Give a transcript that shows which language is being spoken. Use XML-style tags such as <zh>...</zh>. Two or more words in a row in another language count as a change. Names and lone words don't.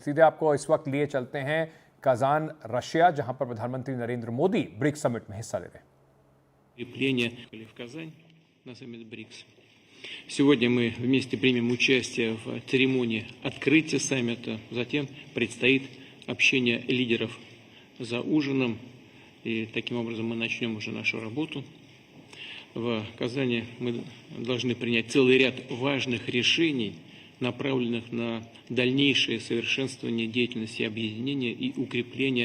<hi>सीधे आपको इस वक्त लिए चलते हैं कजान, रशिया, जहां पर प्रधानमंत्री नरेंद्र मोदी ब्रिक्स समिट में हिस्सा ले रहे हैं।</hi> <ru>В Казань на саммит БРИКС. Сегодня мы вместе примем участие в церемонии открытия саммита. Затем предстоит общение лидеров за ужином. И таким образом мы начнем уже нашу работу. В Казани мы должны принять целый ряд важных решений, направленных на дальнейшее совершенствование деятельности объединения и укрепление.</ru>